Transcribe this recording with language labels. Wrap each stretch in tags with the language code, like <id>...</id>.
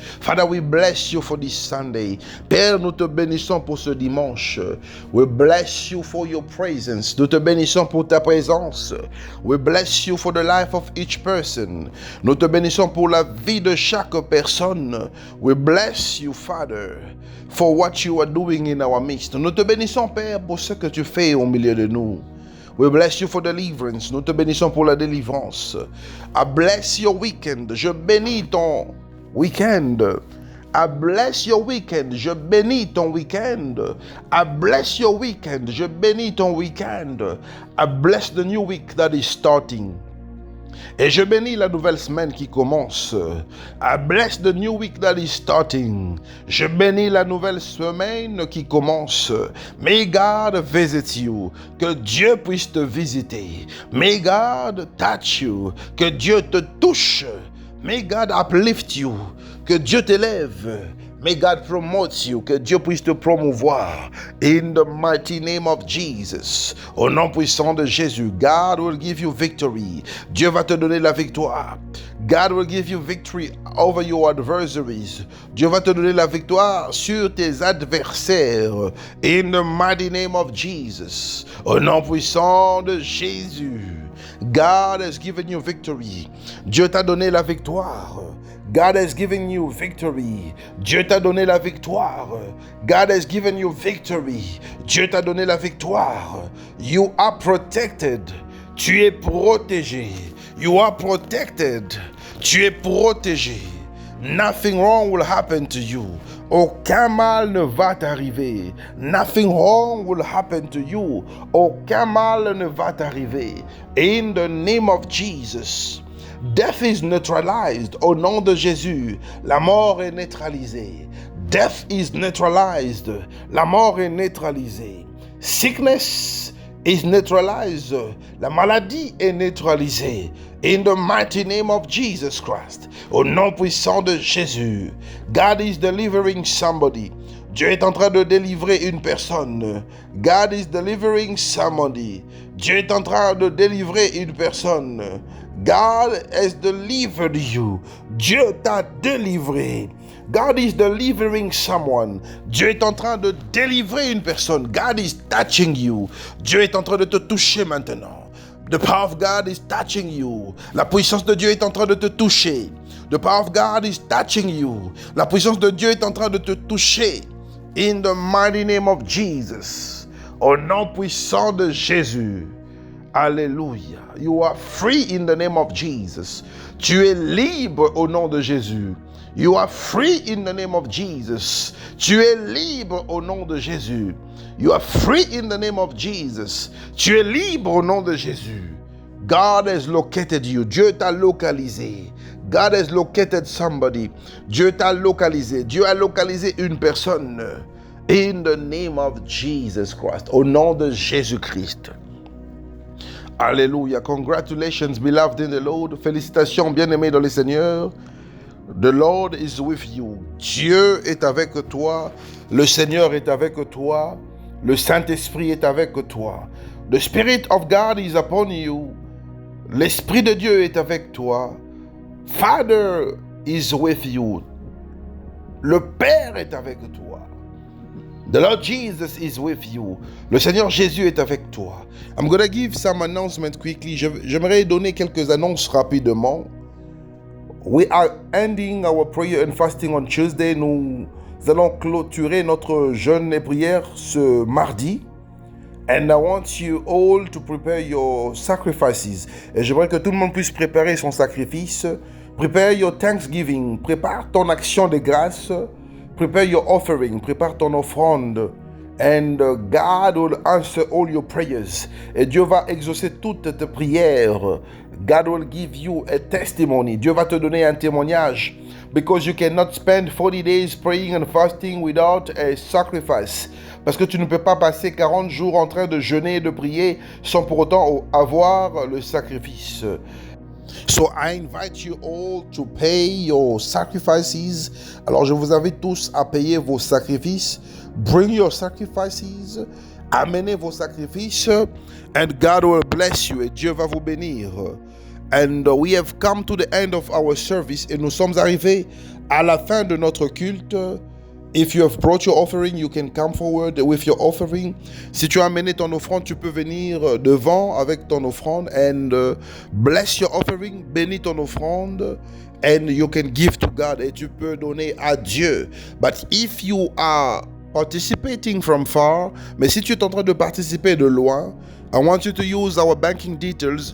<en>Father, we bless you for this Sunday.</en> <fr>Père, nous te bénissons pour ce dimanche.</fr> <en>We bless you for your presence.</en> <fr>Nous te bénissons pour ta présence.</fr> <en>We bless you for the life of each person.</en> <fr>Nous te bénissons pour la vie de chaque personne.</fr> <en>We bless you, Father, for what you are doing in our midst.</en> <fr>Nous te bénissons, Père, pour ce que tu fais au milieu de nous.</fr> <en>We bless you for deliverance.</en> <fr>Nous te bénissons pour la délivrance.</fr> <en>I bless your weekend.</en> <fr>Je bénis ton weekend.</fr> <en>I bless your weekend.</en> <fr>Je bénis ton weekend.</fr> <en>I bless your weekend.</en> <fr>Je bénis ton weekend.</fr> <en>I bless the new week that is starting.</en> <fr>Et je bénis la nouvelle semaine qui commence.</fr> <en>I bless the new week that is starting.</en> <fr>Je bénis la nouvelle semaine qui commence.</fr> <en>May God visit you.</en> <fr>Que Dieu puisse te visiter.</fr> <en>May God touch you.</en> <fr>Que Dieu te touche.</fr> <en>May God uplift you.</en> <fr>Que Dieu t'élève.</fr> <en>May God promote you,</en> <fr>que Dieu puisse te promouvoir.</fr> <en>In the mighty name of Jesus.</en> <fr>Au nom puissant de Jésus,</fr> <en>God will give you victory.</en> <fr>Dieu va te donner la victoire.</fr> <en>God will give you victory over your adversaries.</en> <fr>Dieu va te donner la victoire sur tes adversaires.</fr> <en>In the mighty name of Jesus.</en> <fr>Au nom puissant de Jésus.</fr> <en>God has given you victory.</en> <fr>Dieu t'a donné la victoire.</fr> <en>God has given you victory.</en> <fr>Dieu t'a donné la victoire.</fr> <en>God has given you victory.</en> <fr>Dieu t'a donné la victoire.</fr> <en>You are protected.</en> <fr>Tu es protégé.</fr> <en>You are protected.</en> <fr>Tu es protégé.</fr> <en>Nothing wrong will happen to you.</en> <fr>Aucun mal ne va t'arriver.</fr> <en>Nothing wrong will happen to you.</en> <fr>Aucun mal ne va t'arriver.</fr> <en>In the name of Jesus. Death is neutralized.</en> <fr>Au nom de Jésus, la mort est neutralisée.</fr> <en>Death is neutralized.</en> <fr>La mort est neutralisée.</fr> <en>Sickness is neutralized.</en> <fr>La maladie est neutralisée.</fr> <en>In the mighty name of Jesus Christ.</en> <fr>Au nom puissant de Jésus.</fr> <en>God is delivering somebody.</en> <fr>Dieu est en train de délivrer une personne.</fr> <en>God is delivering somebody.</en> <fr>Dieu est en train de délivrer une personne.</fr> <en>God has delivered you.</en> <fr>Dieu t'a délivré.</fr> <en>God is delivering someone.</en> <fr>Dieu est en train de délivrer une personne.</fr> <en>God is touching you.</en> <fr>Dieu est en train de te toucher maintenant.</fr> <en>The power of God is touching you.</en> <fr>La puissance de Dieu est en train de te toucher.</fr> <en>The power of God is touching you.</en> <fr>La puissance de Dieu est en train de te toucher.</fr> <en>In the mighty name of Jesus.</en> <fr>Au nom puissant de Jésus. Alléluia.</fr> <en>You are free in the name of Jesus.</en> <fr>Tu es libre au nom de Jésus.</fr> <en>You are free in the name of Jesus.</en> <fr>Tu es libre au nom de Jésus.</fr> <en>You are free in the name of Jesus.</en> <fr>Tu es libre au nom de Jésus.</fr> <en>God has located you.</en> <fr>Dieu t'a localisé.</fr> <en>God has located somebody.</en> <fr>Dieu t'a localisé. Dieu a localisé une personne.</fr> <en>In the name of Jesus Christ.</en> <fr>Au nom de Jésus-Christ. Alléluia.</fr> <en>Congratulations, beloved in the Lord.</en> <fr>Félicitations, bien-aimés dans le Seigneur.</fr> <en>The Lord is with you.</en> <fr>Dieu est avec toi. Le Seigneur est avec toi. Le Saint-Esprit est avec toi.</fr> <en>The Spirit of God is upon you.</en> <fr>L'Esprit de Dieu est avec toi.</fr> <en>Father is with you.</en> <fr>Le Père est avec toi.</fr> <en>The Lord Jesus is with you.</en> <fr>Le Seigneur Jésus est avec toi.</fr> <en>I'm going to give some announcements quickly.</en> <fr>J'aimerais donner quelques annonces rapidement.</fr> <en>We are ending our prayer and fasting on Tuesday.</en> <fr>Nous allons clôturer notre jeûne et prière ce mardi.</fr> <en>And I want you all to prepare your sacrifices.</en> <fr>Et j'aimerais que tout le monde puisse préparer son sacrifice.</fr> <en>Prepare your thanksgiving.</en> <fr>Prépare ton action de grâce.</fr> <en>Prepare your offering.</en> <fr>Prépare ton offrande.</fr> <en>And God will answer all your prayers.</en> <fr>Et Dieu va exaucer toutes tes prières.</fr> <en>God will give you a testimony.</en> <fr>Dieu va te donner un témoignage.</fr> <en>Because you cannot spend 40 days praying and fasting without a sacrifice.</en> <fr>Parce que tu ne peux pas passer 40 jours en train de jeûner et de prier sans pour autant avoir le sacrifice.</fr> <en>So I invite you all to pay your sacrifices.</en> <fr>Alors je vous invite tous à payer vos sacrifices.</fr> <en>Bring your sacrifices.</en> <fr>Amenez vos sacrifices.</fr> <en>And God will bless you.</en> <fr>Et Dieu va vous bénir.</fr> <en>And we have come to the end of our service.</en> <fr>Et nous sommes arrivés à la fin de notre culte.</fr> <en>If you have brought your offering, you can come forward with your offering.</en> <fr>Si tu as amené ton offrande, tu peux venir devant avec ton offrande</fr> <en>and bless your offering,</en> <fr>bénis ton offrande</fr> <en>and you can give to God</en> <fr>et tu peux donner à Dieu.</fr> <en>But if you are participating from far,</en> <fr>mais si tu es en train de participer de loin,</fr> <en>I want you to use our banking details.</en>